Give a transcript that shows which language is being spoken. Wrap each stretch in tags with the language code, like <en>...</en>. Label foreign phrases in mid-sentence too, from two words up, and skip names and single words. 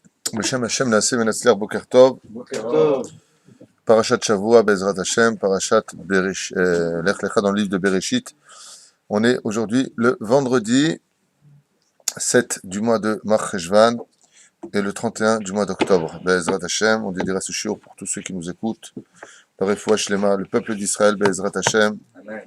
<he>בשם השם נעשה ונצליח בוקר טוב. בוקר טוב. פרשת שבוע, בעזרת השם,</he> <fr>Parashat Lech Lecha dans le livre de Bereshit. On est aujourd'hui le vendredi 7 du mois de Mar Cheshvan et le 31 du mois d'octobre.</fr> <he>בעזרת השם,</he> <fr>on dédiera ce shiur pour tous ceux qui nous écoutent. Le</fr> <he>רפואה שלמה,</he> <fr>le peuple d'Israël,</fr> <he>בעזרת השם.</he> <fr>Amen.</fr>